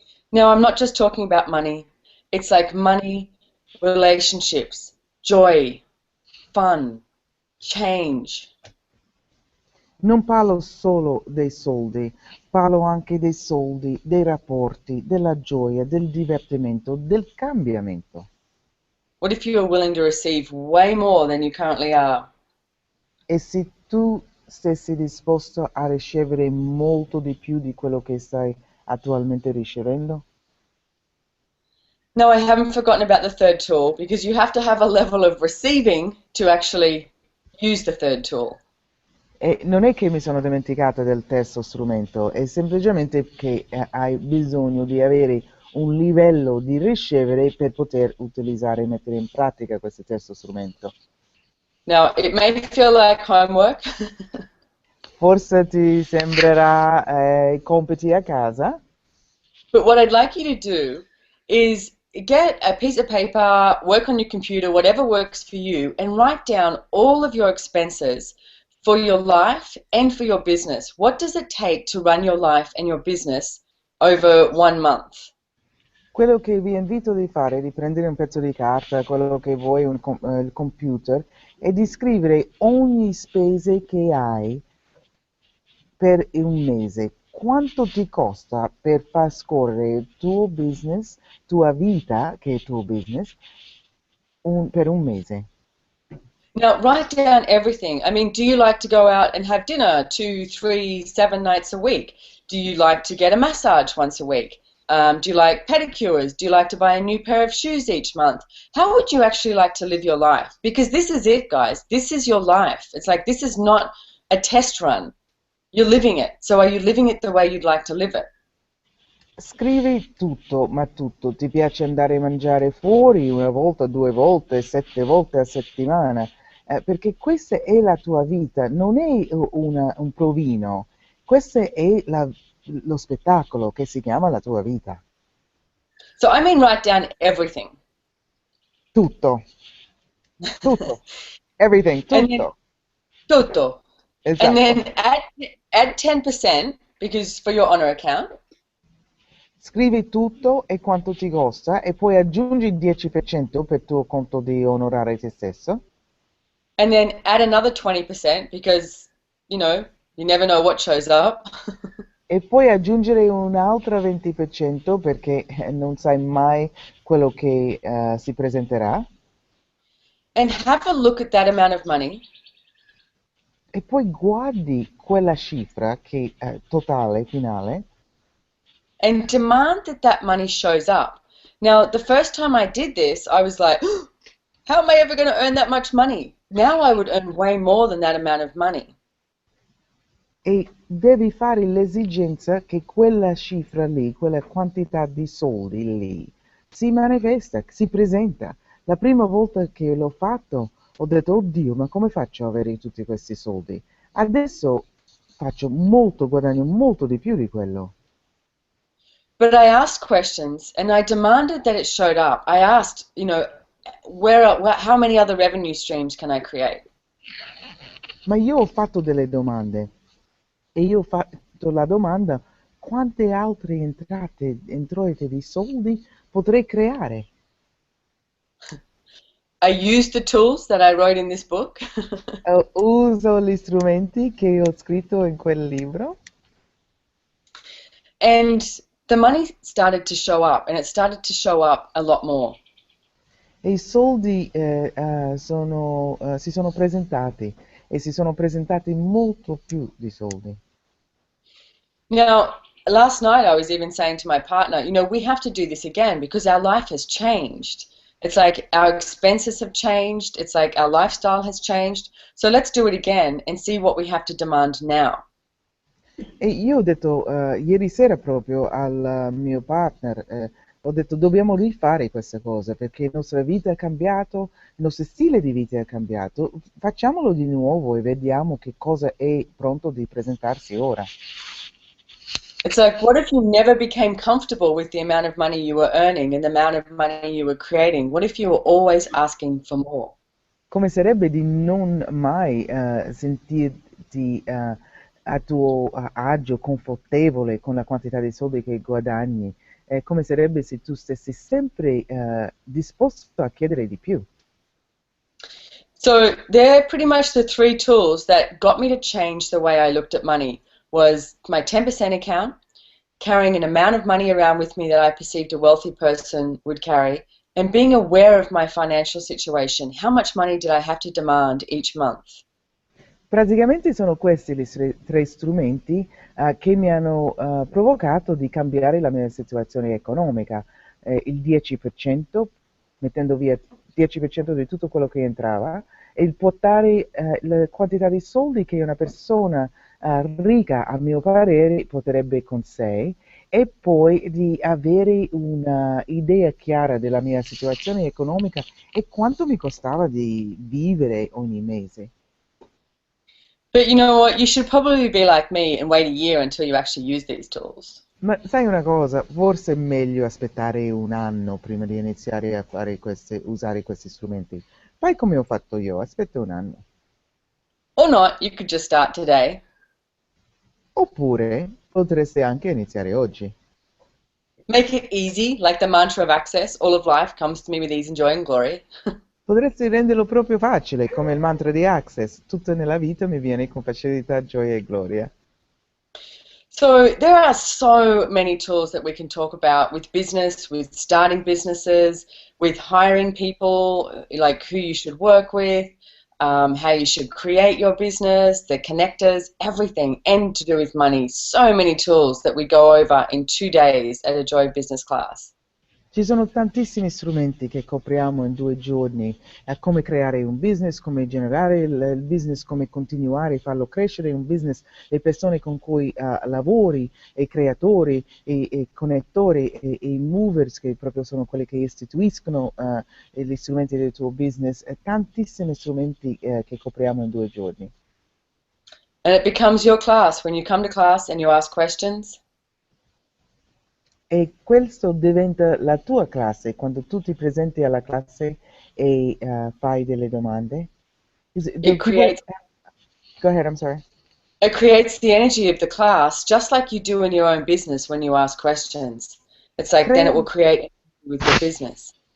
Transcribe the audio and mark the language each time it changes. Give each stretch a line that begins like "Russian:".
English: Now, I'm not just talking about money, it's like money, relationships, joy, fun, change.
Italian: Non parlo solo dei soldi, parlo anche dei soldi, dei rapporti, della gioia, del divertimento, del cambiamento.
English: What if you are willing to receive way more than you currently are?
Italian: E se tu stessi disposto a ricevere molto di più di quello che stai attualmente ricevendo?
English: No, I haven't forgotten about the third tool because you have to have a level of receiving to actually use the third tool.
Italian: E non è che mi sono dimenticata del terzo strumento, è semplicemente che hai bisogno di avere un livello di ricevere per poter utilizzare e mettere in pratica questo terzo strumento.
English: Now, it may feel like homework,
Italian: Forse ti sembrerà compiti a casa,
English: but what I'd like you to do is get a piece of paper, work on your computer, whatever works for you, and write down all of your expenses for your life and for your business. What does it take to run your life and your business over 1 month?
Italian: quello che vi invito di fare è di prendere un pezzo di carta, quello che vuoi, il computer, e di scrivere ogni spese che hai per un mese. Quanto ti costa per far scorrere il tuo business, tua vita, che è il tuo business, per un mese?
English: Now, write down everything. I mean, do you like to go out and have dinner 2, 3, 7 nights a week? Do you like to get a massage once a week? Do you like pedicures? Do you like to buy a new pair of shoes each month? How would you actually like to live your life? Because this is it, guys. This is your life. It's like this is not a test run. You're living it. So are you living it the way you'd like to live it?
Italian: Scrivi tutto, ma tutto. Ti piace andare a mangiare fuori una volta, due volte, 7 volte a settimana? Perché questa è la tua vita, non è un provino, questo è lo spettacolo che si chiama la tua vita.
English: So I mean, write down everything.
Italian: Tutto, tutto,
English: everything, And then
Italian: tutto. tutto.
English: And
Italian: Esatto.
English: then add 10% because for your honor account.
Italian: Scrivi tutto e quanto ti costa e poi aggiungi il 10% per tuo conto di onorare te stesso.
English: And then add another 20% because, you never know what shows up.
Italian: E poi aggiungere un'altra 20% perché non sai mai quello che si presenterà.
English: And have a look at that amount of money
Italian: E poi guardi quella cifra che totale, finale,
English: and demand that that money shows up. Now, the first time I did this, I was like, how am I ever going to earn that much money? Now I would earn way more than that amount of money.
Italian: e devi fare l'esigenza che quella cifra lì, quella quantità di soldi lì, si manifesta, si presenta. La prima volta che l'ho fatto ho detto, oddio, ma come faccio ad avere tutti questi soldi? Adesso faccio molto, guadagno molto di più di quello.
English: But I asked questions and I demanded that it showed up. I asked, how many other revenue streams can I create?
Italian: Ma io ho fatto delle domande e io ho fatto la domanda quante altre entrate, introiti di soldi potrei creare?
English: I used the tools that I wrote in this book.
Italian: Uso gli strumenti che ho scritto in quel libro
English: And the money started to show up, and it started to show up a lot more.
Italian: E i soldi si sono presentati e si sono presentati molto più di soldi.
English: Now, last night I was even saying to my partner, you know, we have to do this again because our life has changed. It's like our expenses have changed. It's like our lifestyle has changed. So let's do it again and see what we have to demand now.
Italian: E io ho detto ieri sera proprio al mio partner, ho detto dobbiamo rifare queste cose perché la nostra vita è cambiato, il nostro stile di vita è cambiato, facciamolo di nuovo e vediamo che cosa è pronto di presentarsi ora.
English: It's like, what if you never became comfortable with the amount of money you were earning and the amount of money you were creating? What if you were always asking for more?
Italian: Come sarebbe di non mai sentirti a tuo agio, confortevole con la quantità di soldi che guadagni? Come sarebbe se tu stessi sempre disposto a chiedere di più?
English: So they're pretty much the three tools that got me to change the way I looked at money was my 10% account, carrying an amount of money around with me that I perceived a wealthy person would carry, and being aware of my financial situation. How much money did I have to demand each month?
Italian: Praticamente sono questi gli tre strumenti che mi hanno provocato di cambiare la mia situazione economica. Il 10%, mettendo via il 10% di tutto quello che entrava, e il portare la quantità di soldi che una persona ricca, a mio parere, porterebbe con sé, e poi di avere un'idea chiara della mia situazione economica e quanto mi costava di vivere ogni mese.
English: But you know what? You should probably be like me and wait a year until you actually use these tools.
Italian: Ma sai una cosa, forse è meglio aspettare un anno prima di iniziare a usare questi strumenti. Fai come ho fatto io, aspetta un anno.
English: Or not, you could just start today.
Italian: Oppure potreste anche iniziare oggi.
English: Make it easy, like the mantra of access. All of life comes to me with ease and joy and glory.
Italian: Potresti renderlo proprio facile, come il mantra di Access. Tutto nella vita mi viene con facilità, gioia e gloria.
English: So there are so many tools that we can talk about with business, with starting businesses, with hiring people, like who you should work with, how you should create your business, the connectors, everything, and to do with money. So many tools that we go over in 2 days at a Joy Business class.
Italian: Ci sono tantissimi strumenti che copriamo in 2 giorni, come creare un business, come generare il business, come continuare a farlo crescere, un business, le persone con cui lavori, i creatori, i connettori, i movers, che proprio sono quelli che istituiscono gli strumenti del tuo business, tantissimi strumenti che copriamo in 2 giorni.
English: And it becomes your class. When you come to class and you ask questions,
Italian: E questo diventa la tua classe, quando tu ti presenti alla classe e fai delle domande.
English: Do it people... creates Go ahead, I'm sorry. it creates the energy of the class, just like you do in your own business when you ask questions. It's like then it will create energy with your business.